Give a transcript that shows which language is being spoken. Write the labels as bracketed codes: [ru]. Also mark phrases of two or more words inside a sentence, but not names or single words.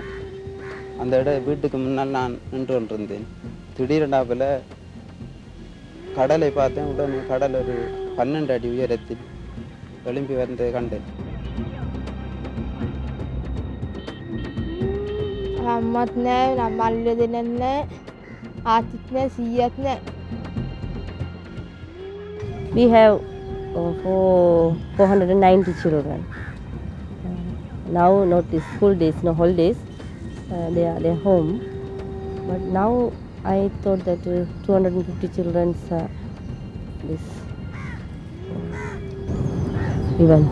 [ta] அந்த வீட்டுக்கு முன்னால் நான் நின்று கொண்டிருந்தேன். திடீரென்றால் கடலை பார்த்தேன். உடனே கடல் ஒரு 12 அடி உயரத்தில் எழும்பி வந்ததை கண்டேன். [si] අම්මත් නෑ, මල්ලි දෙන්නෙත් නෑ, ආච්චිත් නෑ, සීයාත් නෑ. [en] We have 490 children. Now not the school days, no holidays. They are home. But now I thought that 250 children this event.